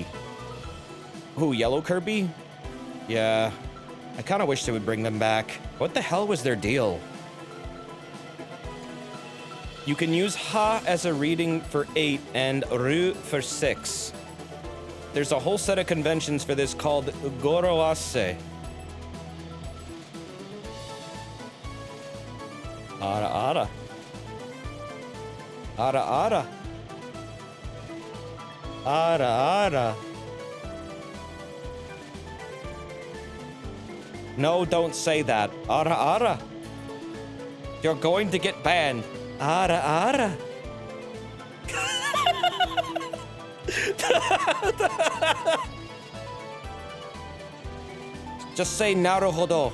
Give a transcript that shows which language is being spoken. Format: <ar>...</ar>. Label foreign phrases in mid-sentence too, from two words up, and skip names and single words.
<en>Who, Yellow Kirby? Yeah. I kind of wish they would bring them back. What the hell was their deal? You can use Ha as a reading for 8 and Ru for 6. There's a whole set of conventions for this called Goroase.</en> <ja>Ara ara. Ara ara. Ara ara.</ja> <en>No, don't say that.</en> <ja>Ara ara.</ja> <en>You're going to get banned.</en> <ja>Ara ara.</ja> <en>Just say naruhodo.</en>